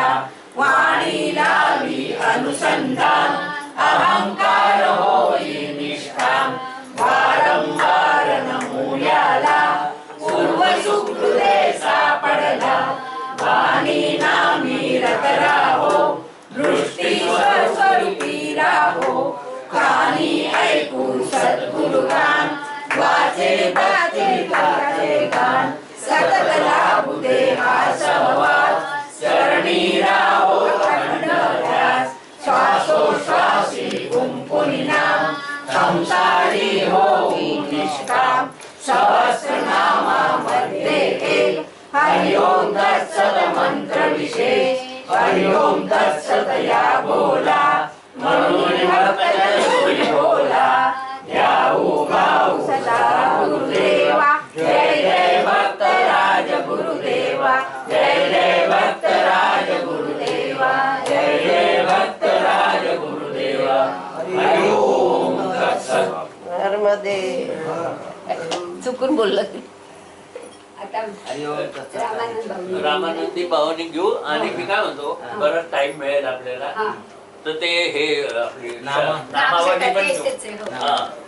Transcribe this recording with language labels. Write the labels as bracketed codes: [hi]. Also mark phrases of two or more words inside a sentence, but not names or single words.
[mr] वाणी लावी अनुसंधान अहंकार होई निष्काम वारंवार नमूयाला पूर्व सुकृते सापडला वाणी नामी रत राहो दृष्टी स्वरूपी राहो कानी ऐकू सद्गुरु गान वाचे गान सतत लाभू दे हा सहवास चरणी राहो अखंड ध्यास श्वासोश्वासी गुंपुनी नाम संसारी होऊ निष्काम सहस्रनामामध्ये एक [sa] हरि ओम तत्सत [mr] मंत्र विशेष [sa] हरि ओम तत्सत [mr] या बोला म्हणून भक्त बोला ध्याऊ गाऊ सदा गुरुदेवा जय जय भक्त राज गुरुदेवा जय जय भक्त राज गुरुदेवा जय जय भक्त राज गुरुदेवा [sa] हरि ओम तत्सत [mr] नर्मदे चुकून बोललं आता रामानंद भाऊ. रामानंदी भावानी घेऊ आणि मी काय म्हणतो बराच टाइम मिळेल आपल्याला हा. तर ते हे आपली नामा- नामावली पण नामशक्ती घेऊ. येतेच आहे, हो. हा